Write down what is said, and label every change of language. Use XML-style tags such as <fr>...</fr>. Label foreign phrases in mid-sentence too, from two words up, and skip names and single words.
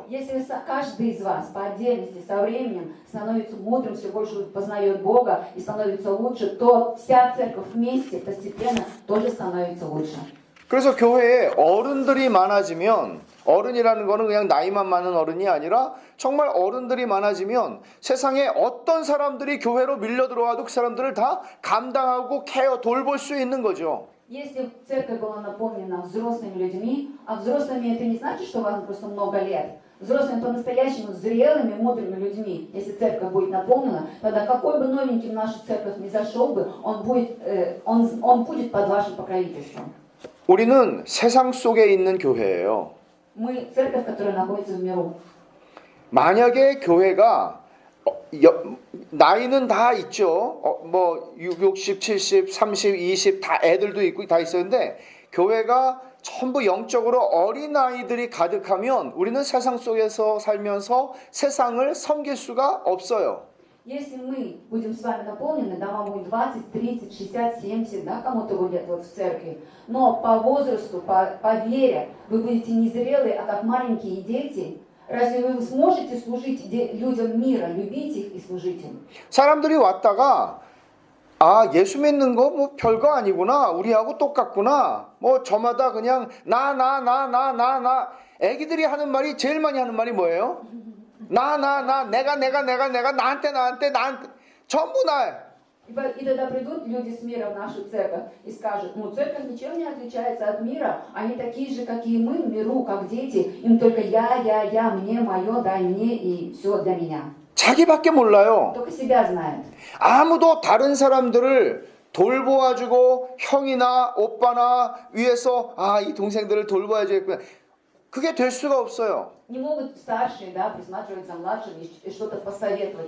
<ru>Если каждый из вас по отдельности со временем становится мудрым, все больше познает Бога и становится лучше, то вся церковь вместе постепенно тоже становится лучше.</ru> <ko>그래서 교회에 어른들이 많아지면 어른이라는 거는 그냥 나이만 많은 어른이 아니라 정말 어른들이 많아지면 세상에 어떤 사람들이 교회로 밀려 들어와도 그 사람들을 다 감당하고 돌볼 수 있는 거죠.</ko> <ru>Если церковь была наполнена взрослыми людьми, а взрослыми это не значит, что у вас просто много лет. Взрослыми по-настоящему зрелыми, мудрыми людьми, если церковь будет наполнена, тогда какой бы новенький в нашу церковь ни зашел бы, он будет под вашим покровительством.</ru> <ko>우리는 세상 속에 있는 교회예요.</ko> <ru>Мы церковь, которая находится в миру.</ru> <ko>만약에 교회가 나이는 다 있죠. 뭐 60, 70, 30, 20 다 애들도 있고 다 있었는데 교회가 전부 영적으로 어린 아이들이 가득하면 우리는 세상 속에서 살면서 세상을 섬길 수가 없어요.</ko> <ru>Если мы будем с вами наполнены, да, вам будет 20, 30, 60, 70, да, кому-то будет вот в церкви, но по возрасту, по вере вы будете незрелые, а как маленькие дети, разве вы сможете служить людям мира, любить их и служить им?</ru> <ko>사람들이 왔다가 예수 믿는 거 뭐 별거 아니구나. 우리하고 똑같구나. 뭐 저마다 그냥 나 애기들이 하는 말이 제일 많이 하는 말이 뭐예요? 내가 나한테 전부 나.</ko> <ru>И тогда придут люди с мира в нашу церковь и скажут, ну церковь ничем не отличается от мира, они такие же, как и мы в миру, как дети, им только я, мне, мое, дай мне и все для меня.</ru> <ko>자기밖에 몰라요.</ko> <ru>Только себя знает.</ru> <ko>아무도 다른 사람들을 돌보아주고 형이나 오빠나 위에서 이 동생들을 돌봐야겠구나. 그게 될 수가 없어요.</ko> <ru>Не могут старшие, да, присматривать за младшими и что-то посоветовать.</ru>